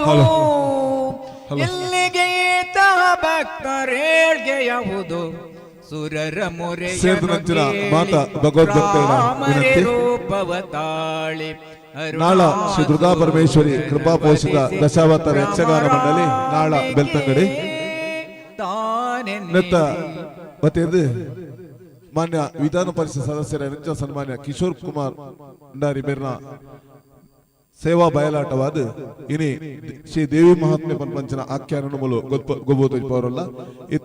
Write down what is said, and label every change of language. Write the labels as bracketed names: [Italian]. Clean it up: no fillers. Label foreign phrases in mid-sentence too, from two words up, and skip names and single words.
[Kannada] ಎಲ್ಲಿಗೆ ತಹ ಭಕ್ತರೇಳ್ಗೆಯುವುದು ಸುರರ ಮೊರೆ ರೂಪವ ತಾಳಿ ನಾಳ ಶ್ರೀ ದುರ್ಗಾ ಪರಮೇಶ್ವರಿ ಕೃಪಾ ಪೋಷಿತ ದಶಾವತಾರ ಯಕ್ಷಗಾನ ಮಂಡಳಿ ನಾಳ ಬೆಳ್ತಂಗಡಿ ನೃತ್ತ ವತಿಯಿಂದ ಮಾನ್ಯ ವಿಧಾನ ಪರಿಷತ್ ಸದಸ್ಯರ ನೆಚ್ಚಿನ ಸನ್ಮಾನ್ಯ ಕಿಶೋರ್ [Tulu] ಕುಮಾರ್ ಭಂಡಾರಿ ಬೇರ್ನ ಸೇವಾ ಬಯಲಾಟವಾದ ಇನಿ ಶ್ರೀ ದೇವಿ ಮಹಾತ್ಮೆ ಪಂಚನ ಆಖ್ಯಾನ ಮೂಲ ಗೊಬ್ಬು ಪವರಲ್ಲ ಇತ್ತೆ